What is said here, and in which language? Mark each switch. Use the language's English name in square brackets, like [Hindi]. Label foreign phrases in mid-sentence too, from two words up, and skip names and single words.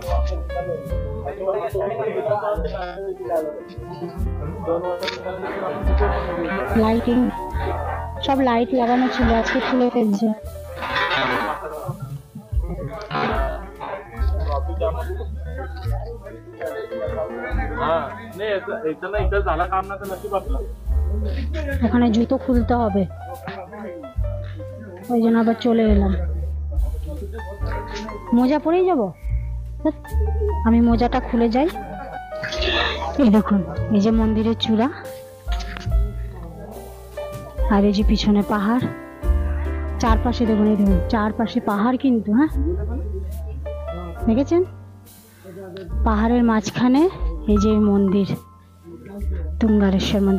[Bangla] লাইটিং, সব লাইট লাগানো ছিল, আজকে খুলে ফেলছে। [Marathi] নে झाला काम ना तर नशीब आपलं [Bangla] ওখানে জুতো খুলতে হবে, ওই জন্য আবার চলে এলাম। মোজা পরেই যাব, আমি মোজাটা খুলে যাই। এই দেখুন, এই যে মন্দিরের চূড়া, আর এই যে পিছনে পাহাড়, চারপাশে দেখুন, এই দেখুন চারপাশে পাহাড় কিন্তু, হ্যাঁ দেখেছেন, পাহাড়ের মাঝখানে এই যে মন্দির, তুঙ্গারেশ্বর মন্দির।